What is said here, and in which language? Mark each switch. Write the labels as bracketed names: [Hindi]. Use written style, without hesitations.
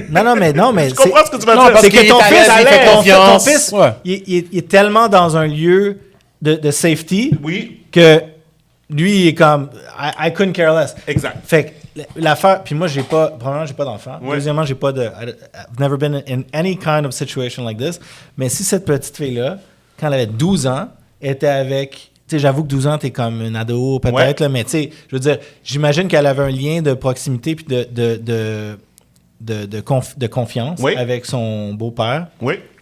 [French] Non, mais... Je comprends ce que tu veux dire. C'est que ton fils, il fait confiance. ton fils, il est tellement dans un lieu de safety Oui. que lui, il est comme... [English] I couldn't care less. [French] Exact. Fait que l'affaire... Puis moi, premièrement, j'ai pas d'enfant. Ouais. Deuxièmement, j'ai pas de... [English] I've never been in any kind of situation like this. [French] Mais si cette petite fille-là, quand elle avait 12 ans, était avec... Tu sais, j'avoue que 12 ans, t'es comme un ado, peut-être, Ouais. là, mais tu sais, je veux dire, j'imagine qu'elle avait un lien de proximité puis de confiance avec son beau-père. Oui.